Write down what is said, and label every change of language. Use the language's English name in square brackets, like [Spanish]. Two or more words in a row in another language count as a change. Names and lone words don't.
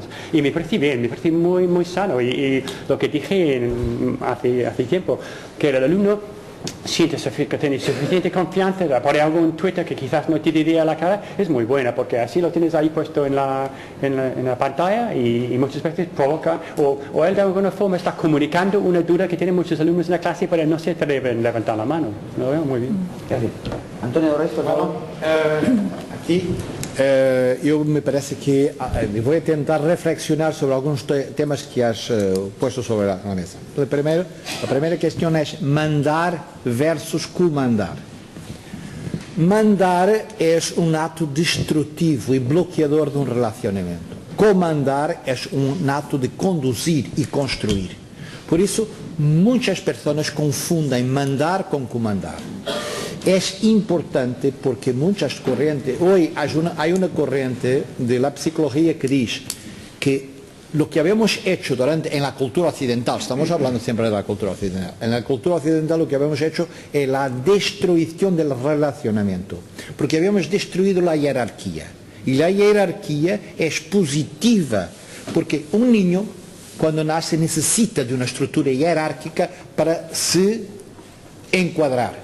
[Spanish] Y me parece bien, me parece muy, muy sano. Y lo que dije hace tiempo, que el alumno siente que tiene suficiente confianza de poner algo en Twitter que quizás no te diría a la cara, es muy buena, porque así lo tienes ahí puesto en la pantalla y muchas veces provoca, o él de alguna forma está comunicando una duda que tienen muchos alumnos en la clase, pero no se atreven a levantar la mano. Lo veo muy bien. Gracias. Antonio Dorreis, por favor. [Portuguese] Aquí eu me parece que vou tentar reflexionar sobre alguns temas que [Spanish] has puesto [Portuguese] sobre a mesa. A primeira questão é mandar versus comandar. Mandar é um ato destrutivo e bloqueador de um relacionamento. Comandar é um ato de conduzir e construir. Por isso, muitas pessoas confundem mandar com comandar. [Spanish] Es importante porque muchas corrientes, hoy hay una corriente de la psicología que dice que lo que habíamos hecho en la cultura occidental, estamos hablando siempre de la cultura occidental, en la cultura occidental lo que habíamos hecho es la destrucción del relacionamiento, porque habíamos destruido la jerarquía, y la jerarquía es positiva, porque un niño cuando nace necesita de una estructura jerárquica para se encuadrar.